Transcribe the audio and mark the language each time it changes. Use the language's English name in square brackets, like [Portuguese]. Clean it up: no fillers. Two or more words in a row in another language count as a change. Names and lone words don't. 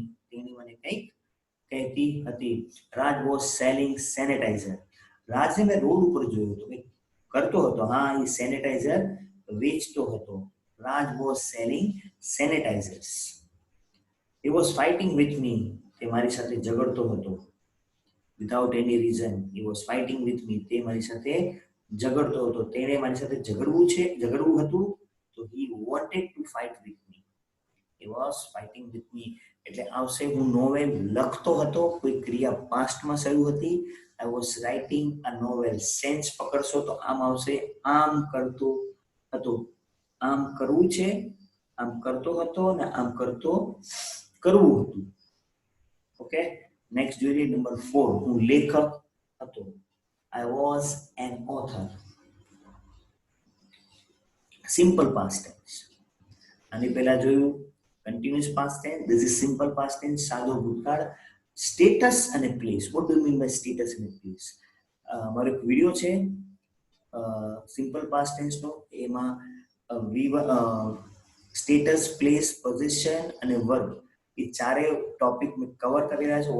[Gujarati] તેણી મને કંઈક કહેતી હતી. [English] Raj was selling sanitizer. [Gujarati] રાજને મેં રોડ ઉપર જોયો હતો. કરતો હતો. હા, એ સેનેટાઈઝર વેચતો હતો. [English] Raj was selling sanitizers. He was fighting with me. [Gujarati] તે મારી સાથે ઝઘડતો હતો. [English] Without any reason. He was fighting with me. [Gujarati] તે મારી સાથે ઝઘડતો હતો. તેણે મારી સાથે ઝઘડવું હતું તો [English] he wanted to fight with me. He was fighting with me. [Gujarati] એટલે આવશે હું નોવેલ લખતો હતો. કોઈ ક્રિયા પાસ્ટમાં શરૂ હતી. [English] I was writing a novel. [Gujarati] સેન્સ પકડશો તો આમ આવશે. આમ કરતો હતો. આમ કરવું છે. આમ કરતો હતો ને આમ કરતો કરવું હતું. ઓકે, નેક્સ્ટ જોઈએ નંબર 4. હું લેખક હતો. [English] I was an author. simple past tense. [Gujarati] આની પહેલા જોયું [English] continuous past tense. This is simple past tense, [Gujarati] સાદો ભૂતકાળ. [English] સ્ટેટસ અને પ્લેસ. what do mean by status અને પ્લેસ? [Gujarati] મારો એક વિડીયો છે [English] simple past [Gujarati] ટેન્સનો, એમાં [English] status, place, position [Gujarati] અને વર્બ એ ચારે ટોપિક મેં કવર કરી રહ્યા છે.